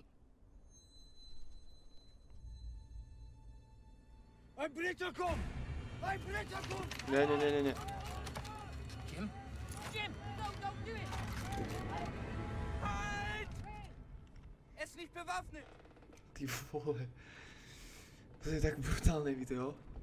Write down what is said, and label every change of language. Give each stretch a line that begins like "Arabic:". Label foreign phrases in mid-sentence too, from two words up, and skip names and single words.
German: Ein Blinker kommt! Ein Blinker kommt!
Slovak: Nie.
English: Jim? Jim, no, don't do it!
German: Halt! Er ist nicht bewaffnet!
Slovak: Ty vole. To je tak brutálne video.